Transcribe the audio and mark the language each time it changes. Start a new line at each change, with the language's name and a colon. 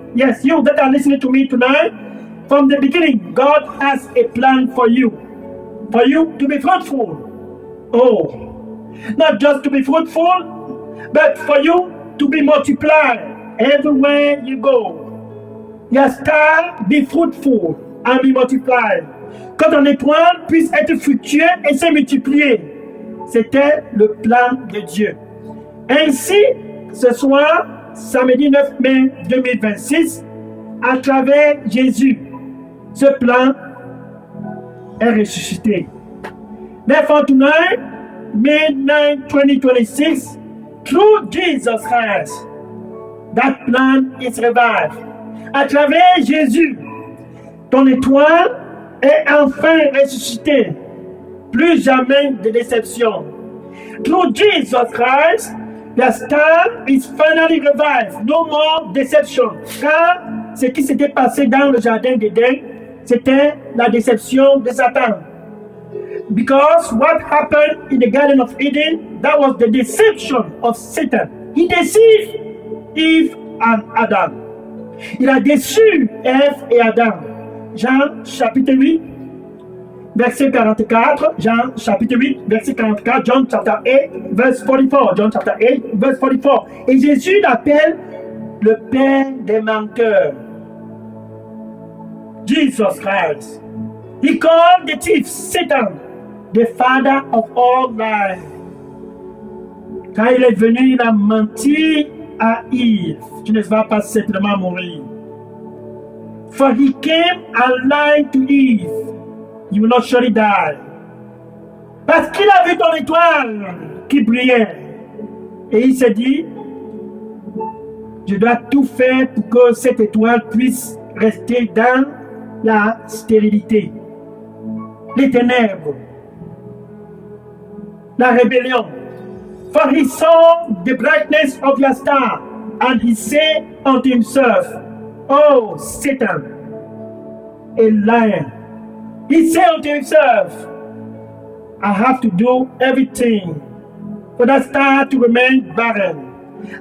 English: Yes, you that are listening to me tonight, from the beginning, God has a plan for you to be fruitful. Oh, not just to be fruitful, but for you to be multiplied everywhere you go. Yes, star, be fruitful and be multiplied.
French: Que ton étoile puisse être fructueux et se multiplier. C'était le plan de Dieu. Ainsi, ce soir, samedi 9 mai 2026, à travers Jésus, ce plan est ressuscité.
English: Therefore, tonight, May 9, 2026, through Jesus Christ, that plan is revived.
French: À travers Jésus, Ton étoile est enfin ressuscitée. Plus jamais de déception.
English: Through Jesus Christ, the star is finally revived. No more deception.
French: Car ce qui s'était passé dans le jardin d'Éden, c'était la déception de Satan.
English: Because what happened in the Garden of Eden, that was the deception of Satan. He deceived Eve and Adam.
French: Il a déçu Ève et Adam. Jean chapitre 8, verset 44. Jean chapitre 8, verset 44.
English: John chapter 8, verse 44. John chapter 8, verse 44.
French: Et Jésus l'appelle le père des menteurs.
English: Jesus Christ. He called the thief Satan, the father of all lies.
French: Quand il est venu, il a menti à Yves. Tu ne vas pas certainement mourir.
English: For he came and lied to Eve. You will not surely die.
French: Parce qu'il a vu ton étoile qui brillait. Et il s'est dit, je dois tout faire pour que cette étoile puisse rester dans la stérilité, les ténèbres, la rébellion.
English: For he saw the brightness of your star, and he said unto himself, Oh, Satan, a liar. He said unto himself, I have to do everything for that star to remain barren.